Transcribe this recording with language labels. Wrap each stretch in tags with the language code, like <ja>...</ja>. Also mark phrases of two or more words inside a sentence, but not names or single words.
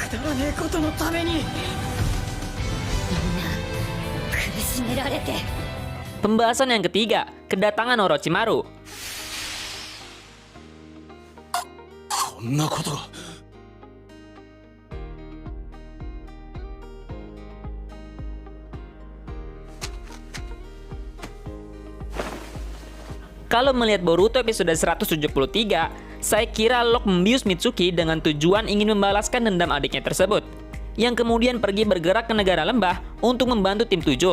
<ja>ねえことのために。</ja> <id>Pembahasan yang ketiga, kedatangan Orochimaru.</id> <ja>こんなことが。</ja> <id>Kalau melihat Boruto episode 173, saya kira Locke membius Mitsuki dengan tujuan ingin membalaskan dendam adiknya tersebut, yang kemudian pergi bergerak ke negara lembah untuk membantu tim 7.</id>